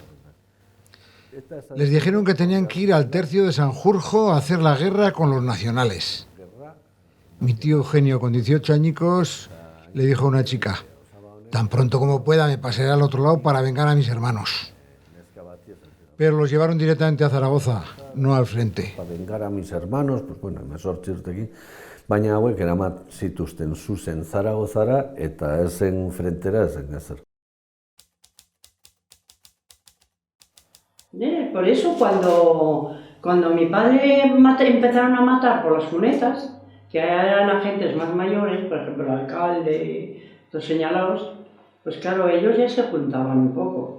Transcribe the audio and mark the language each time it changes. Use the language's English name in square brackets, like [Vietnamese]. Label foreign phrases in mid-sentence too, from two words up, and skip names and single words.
[Spanish] Les dijeron que tenían que ir al tercio de Sanjurjo a hacer la guerra con los nacionales. Mi tío Eugenio, con 18 añicos, le dijo a una chica: tan pronto como pueda me pasaré al otro lado para vengar a mis hermanos. Pero los llevaron directamente a Zaragoza, no al frente. Para vengar a mis hermanos, pues bueno, [Basque] emezortzi urtekin, baina hauek eraman zituzten zuzen Zaragozara eta ez zen frentera ez zen ezer. [Spanish] Por eso cuando mi padre empezaron a matar por las cunetas, que eran agentes más mayores, por ejemplo el alcalde, los señalados, pues claro, ellos ya se juntaban un poco.